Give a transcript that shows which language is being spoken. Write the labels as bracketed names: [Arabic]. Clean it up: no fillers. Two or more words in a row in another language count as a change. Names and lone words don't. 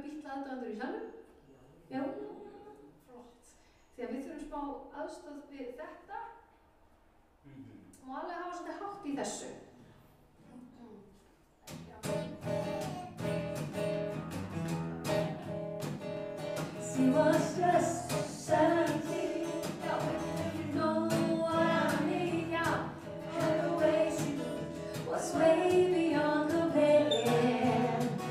[Icelandic] aðdáendur í salnum? Já. Flott. Því að við þurfum smá aðstoð við þetta. Og alveg hafa svolítið hátt í þessu. [English] She was just 17. You know what I mean, yeah. And the way she was way beyond compare.